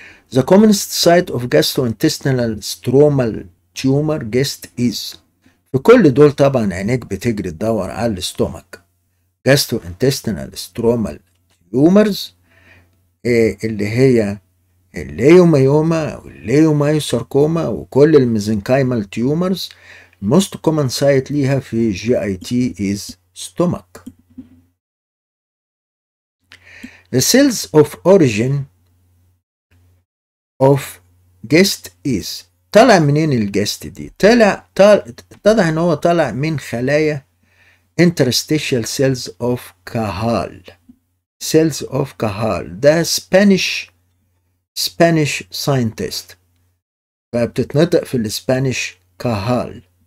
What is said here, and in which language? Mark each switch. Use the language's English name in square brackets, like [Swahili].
[English] The commonest site of gastrointestinal stromal tumor guessed is. [Arabic] في كل دول طبعا عينيك بتجري تدور على الستومك. [English] gastrointestinal stromal tumors [Arabic] اللي هي [English] الليوميوما والليومايوساركوما وكل الميزنكايمال تيومرز. most common site ليها في GIT is stomach. The cells of origin of GEST is. [Arabic] طلع منين الجست دي؟ طلع ان هو طلع من خلايا [English] interstitial cells of Cajal. cells of Cajal ده Spanish scientist، [Arabic] فبتتنطق في [English] الاسبانيش كاهال.